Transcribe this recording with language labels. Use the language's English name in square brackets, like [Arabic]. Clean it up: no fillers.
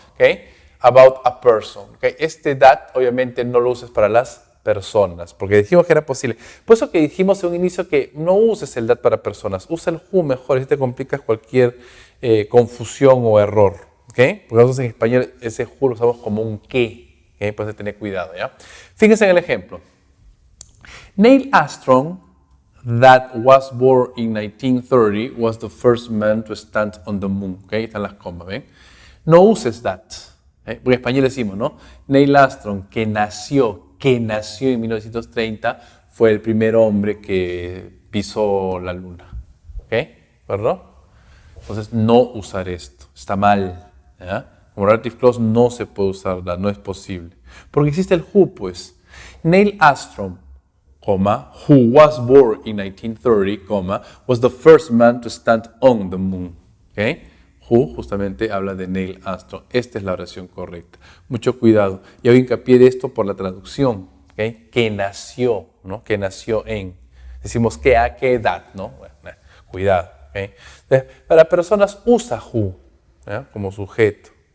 [Spanish] ¿Okay? [English] About a person. [Spanish] ¿Okay? Este that obviamente no lo uses para las personas, porque dijimos que era posible. Por eso que dijimos en un inicio que no uses el that para personas, usa el who mejor, así te complicas cualquier confusión o error. ¿Okay? Porque nosotros en español ese who lo usamos como un que, ¿okay? Pues hay que tener cuidado, ¿ya? Fíjense en el ejemplo. [English] Neil Armstrong, that was born in 1930, was the first man to stand on the moon. [Spanish] ¿Okay? Están las comas, ¿ven? No uses that. Porque en español decimos, ¿no? Neil Armstrong, que nació en 1930, fue el primer hombre que pisó la luna. ¿Ok? ¿Verdad? Entonces, no usar esto. Está mal. ¿Ya? Como relative clause no se puede usar, no es posible. Porque existe el who, pues. [English] Neil Armstrong, who was born in 1930, was the first man to stand on the moon. [Spanish] ¿Okay? Who justamente habla de Neil Armstrong. Esta es la oración correcta. Mucho cuidado. Y hago hincapié de esto por la traducción. ¿Okay? Que nació, ¿no? Que nació en. Decimos que a qué edad, ¿no? Bueno, cuidado. ¿Okay? Entonces, para personas usa who, ¿ya? Como sujeto.